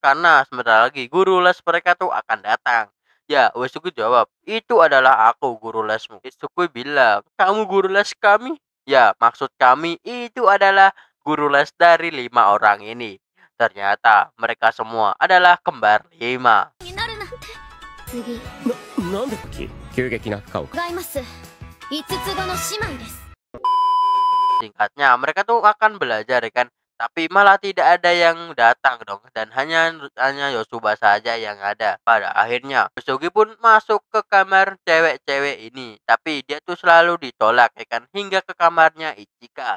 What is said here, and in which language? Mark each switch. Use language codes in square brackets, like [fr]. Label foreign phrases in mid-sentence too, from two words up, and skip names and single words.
[id] Karena sebentar lagi guru les mereka tuh akan datang. Ya, Uesugi jawab, itu adalah aku guru lesmu. Isuki bilang, kamu guru les kami? Ya, maksud kami itu adalah guru les dari 5 orang ini. Ternyata mereka semua adalah kembar 5. [ja] になるなんて次なんで急激な負荷を違います5つ子の姉妹です [id] Singkatnya, mereka tuh akan belajar ya kan. Tapi malah tidak ada yang datang dong. Dan hanya Yosuba saja yang ada. Pada akhirnya, Usugi pun masuk ke kamar cewek-cewek ini. Tapi dia tuh selalu ditolak ya kan. Hingga ke kamarnya Ichika.